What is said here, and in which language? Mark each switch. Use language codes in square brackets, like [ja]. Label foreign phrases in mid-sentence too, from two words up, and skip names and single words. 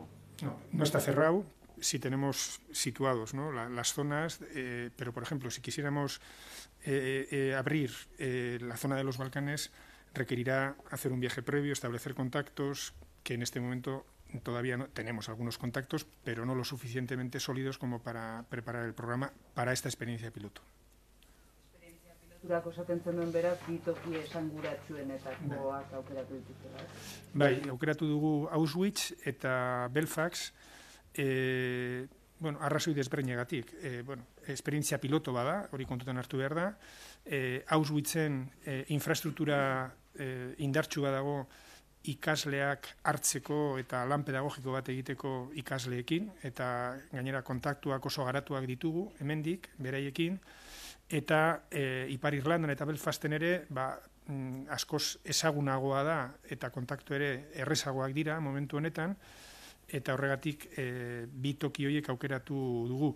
[es] No está cerrado, sí tenemos situados, ¿no?, las zonas, pero por ejemplo, si quisiéramos abrir la zona de los Balcanes, requerirá hacer un viaje previo, establecer contactos, que en este momento todavía no tenemos algunos contactos, pero no lo suficientemente sólidos como para preparar el programa para esta experiencia piloto. [eu] Experiencia piloturako esaten zenuen beraz, bi toki esanguratsuenetakoak aukeratu dituzela. Bai, aukeratu dugu Auschwitz eta Belfast, arrazoi desberdinagatik. Esperientzia piloto bada, hori kontutan hartu behar da. Auschwitzen infrastruktura indartsu badago ikasleak hartzeko eta lan pedagogiko bat egiteko ikasleekin, eta gainera kontaktuak oso garatuak ditugu, hemendik, beraiekin, eta Ipar Irlandan eta Belfasten ere, askoz ezagunagoa da, eta kontaktu ere errezagoak dira momentu honetan, eta horregatik bi toki horiek aukeratu dugu.